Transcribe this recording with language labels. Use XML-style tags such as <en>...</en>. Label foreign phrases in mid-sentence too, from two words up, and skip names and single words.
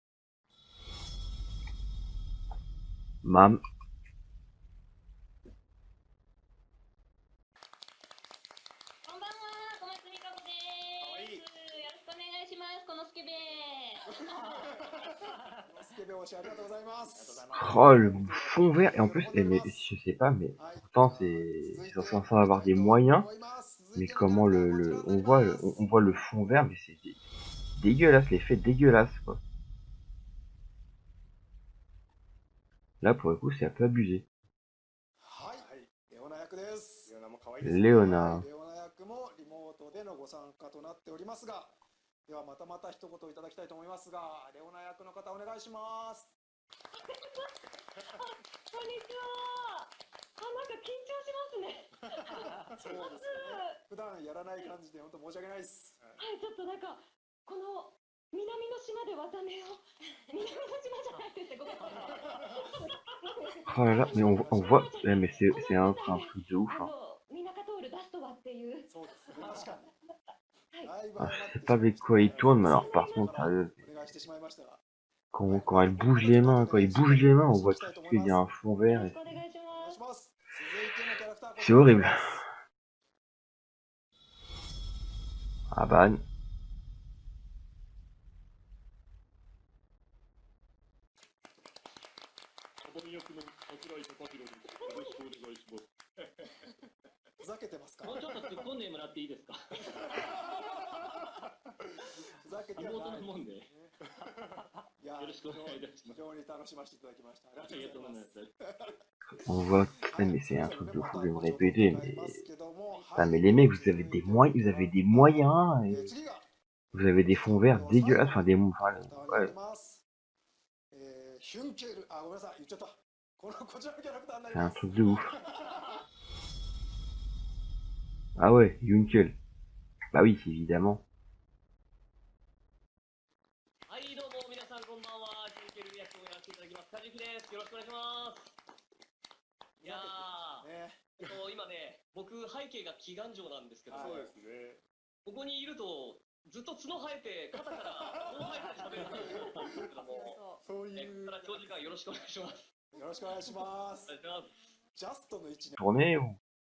<ja>Mam. こんばんは、小松美香子です。よろしくお願いします。このスケベ。スケベ推しありがとうございます。</ja> <fr>Oh, le fond vert. Et en plus, mais, je sais pas, mais pourtant c'est censé avoir des moyens. Mais comment on voit le fond vert, mais c'est dégueulasse, l'effet dégueulasse quoi. Là pour le coup c'est un peu abusé. Léona.</fr> <ja>ではまた一言いただきたいと思いますが、レオナ役の方お願いします。こんにちは。なんか緊張しますね。そうですね。普段やらない感じで本当申し訳ないです。はい、ちょっとなんかこの南の島で技名を南の島じゃないです。ごめんなさい。</ja> <fr>Oh là là, mais on voit, ouais, mais c'est un truc de ouf. Hein.</fr> <ja>みんなカトール出すとはっていう。そうですね、確かに。だいぶ</ja> <fr>Ah,</fr> <ja>早ま</ja> <fr>je</fr> <ja>って</ja> <fr>sais</fr> <ja>し</ja> <fr>pas</fr> <ja>まいま</ja> <fr>avec</fr> <ja>した</ja> <fr>quoi</fr> <ja>ね</ja> <fr>il tourne, mais alors par contre, sérieux,</fr> <ja>お願いしてしまいましたが。</ja> <fr>quand elle bouge les mains, quand il bouge les mains, on voit tout de suite qu'il y a un fond</fr> <ja>よ</ja> <fr>vert.</fr> <ja>ろ</ja> <fr>Et</fr> <ja>しくお願いしお願いますし。ます。続いてのキャラクターこち</ja> <fr>c'est</fr> <ja>らになり</ja> <fr>horrible.</fr> <ja>ます。</ja> <fr>Ah bah,</fr> <ja>ふざけてますか？もうちょっと突っ込んでもらっていいですか？ふざけては妹ない。のもんで。いや、よろしくお願いいたします。非常に楽しませていただきました。あありがとうございます。</ja> <fr>on voit, putain, mais c'est un truc de fou, je vais me répéter, mais, putain, mais les mecs, vous avez des moyens, et</fr> <ja>次が</ja> <fr>vous avez des fonds verts dégueulasses, enfin des, enfin,</fr> <ja>はい</ja> <fr>ouais,</fr> <ja>ヒュンケル、あ、ごめんなさい、言っちゃった。こちらのキャラクターになり</ja> <fr>c'est un</fr> <ja>ます。</ja> <fr>truc de ouf. Ah ouais, Yunkel. Bah oui, évidemment.</fr> <ja>はい、どうも皆さんこんばんは。ヒューケル役をやらせていただきます。カジキです。よろしくお願いします。いやー、ね、今ね、僕背景が祈願城なんですけど、はいそうですね。ここにいるとずっと角生えて肩からこう生えて喋るんですけども、そういここから長時間よろしくお願いします。よろしくお願いしますお。願いします。ジャストの位置に</ja> <fr>Tourner ou...</fr>